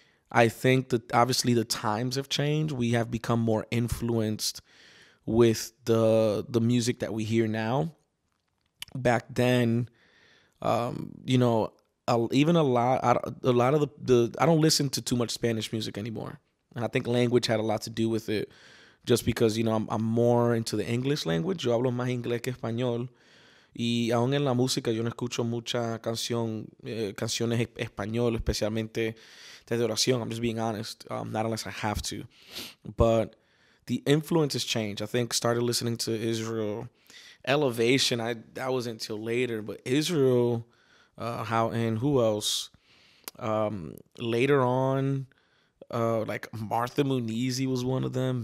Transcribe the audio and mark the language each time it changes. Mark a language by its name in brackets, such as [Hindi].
[English] I think that obviously the times have changed. We have become more influenced with the music that we hear now. Back then, even a lot of the I don't listen to too much Spanish music anymore. And I think language had a lot to do with it, just because, I'm more into the English language. [Spanish] Yo hablo más inglés que español. Y aún en la música yo no escucho mucha canciones español, especialmente de oración. [English] I'm just being honest, not unless I have to. But the influence has changed. I think started listening to Israel. Elevation, that wasn't until later. But Israel, who else? Later on, like Martha Muniz was one of them.